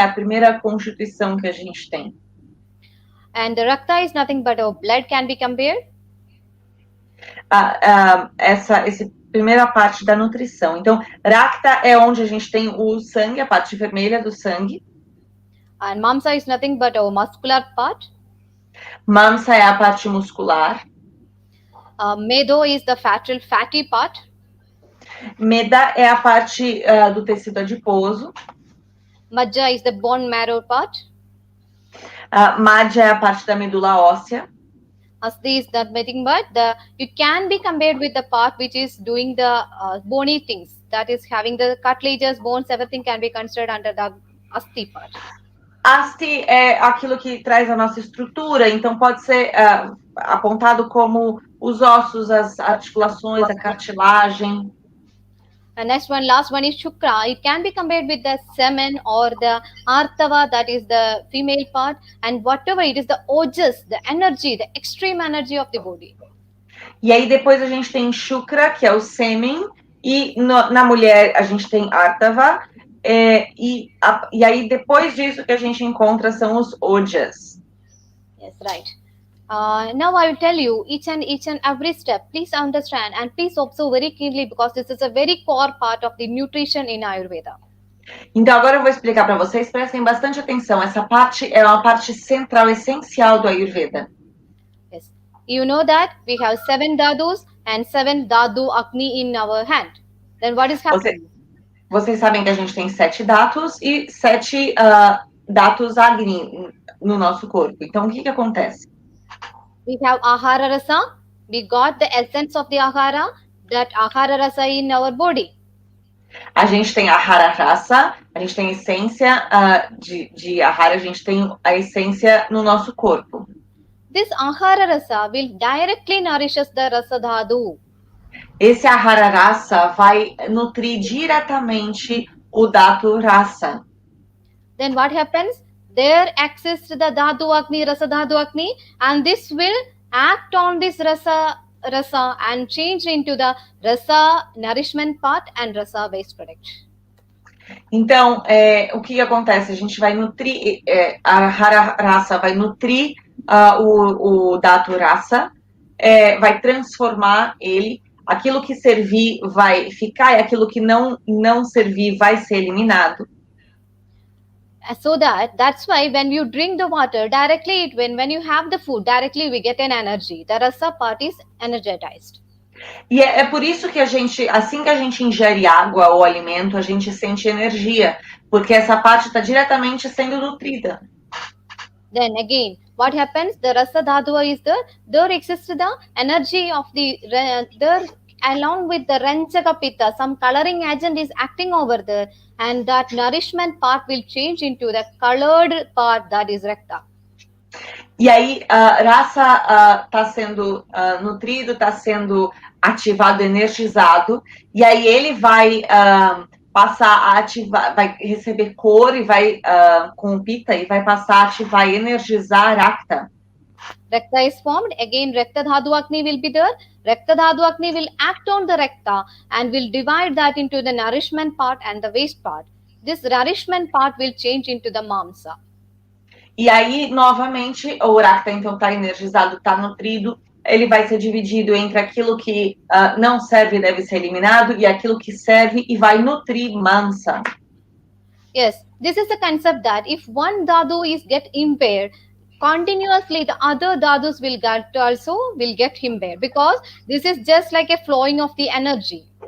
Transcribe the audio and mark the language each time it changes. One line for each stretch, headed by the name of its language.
Portuguese: A primeira constituição que a gente tem.
English: And the rakta is nothing but our blood can be compared?
Portuguese: Essa primeira parte da nutrição. Então, rakta é onde a gente tem o sangue, a parte vermelha do sangue.
English: And mamsa is nothing but our muscular part?
Portuguese: Mamsa é a parte muscular.
English: Medo is the fatty part.
Portuguese: Medha é a parte do tecido adiposo.
English: Majja is the bone marrow part.
Portuguese: Madhya é a parte da medula óssea.
English: Asti is nothing but you can be compared with the part which is doing the bony things. That is having the cartilages, bones, everything can be considered under the asti part.
Portuguese: Asti é aquilo que traz a nossa estrutura, então pode ser apontado como os ossos, as articulações, a cartilagem.
English: And next one, last one is shukra. It can be compared with the semen or the artava, that is the female part, and whatever it is, the ojas, the energy, the extreme energy of the body.
Portuguese: E aí depois a gente tem shukra, que é o sêmen, e na mulher a gente tem artava, e aí depois disso que a gente encontra são os ojas.
English: Yes, right. Now I will tell you each and every step. Please understand and please observe very keenly because this is a very core part of the nutrition in Ayurveda.
Portuguese: Então agora eu vou explicar para vocês, prestem bastante atenção. Essa parte é uma parte central, essencial do Ayurveda.
English: Yes. You know that we have 7 dhadus and 7 dhatu Agni in our hand. Then what is happening?
Portuguese: Vocês sabem que a gente tem 7 dhatus e 7 dhatus Agni no nosso corpo. Então o que acontece?
English: We have Ahara Rasa. We got the essence of the Ahara, that Ahara Rasa in our body.
Portuguese: A gente tem Ahara Rasa, a gente tem a essência de Ahara, a gente tem a essência no nosso corpo.
English: This Ahara Rasa will directly nourishes the Rasa Dhatu.
Portuguese: Esse Ahara Rasa vai nutrir diretamente o Dhatu Rasa.
English: Then what happens? There exists the Dhatu Agni, Rasa Dhatu Agni, and this will act on this Rasa and change into the Rasa nourishment part and Rasa waste product.
Portuguese: Então, o que acontece? A gente vai nutrir, a Ahara Rasa vai nutrir o Dhatu Rasa, vai transformar ele. Aquilo que servir vai ficar e aquilo que não servir vai ser eliminado.
English: So that's why when you drink the water directly, when you have the food directly, we get an energy. The rasa part is energized.
Portuguese: E é por isso que assim que a gente ingere água ou alimento, a gente sente energia, porque essa parte está diretamente sendo nutrida.
English: Then again, what happens? The rasa dhatu is there exists the energy of there along with the ranjaka pitta. Some coloring agent is acting over there, and that nourishment part will change into the colored part, that is rakta.
Portuguese: E aí, a rasa está sendo nutrido, está sendo ativado, energizado, e aí ele vai passar a ativar, vai receber cor e vai com o pitta e vai passar a ativar e energizar rakta.
English: Rakta is formed. Again, Rakta Dhatu Agni will be there. Rakta Dhatu Agni will act on the Rakta and will divide that into the nourishment part and the waste part. This nourishment part will change into the Mamsa.
Portuguese: E aí, novamente, o Rakta, então, está energizado, está nutrido. Ele vai ser dividido entre aquilo que não serve e deve ser eliminado e aquilo que serve e vai nutrir Mamsa.
English: Yes, this is the concept that if one Dhatu get impaired, continuously the other dhadus will get impaired, because this is just like a flowing of the energy.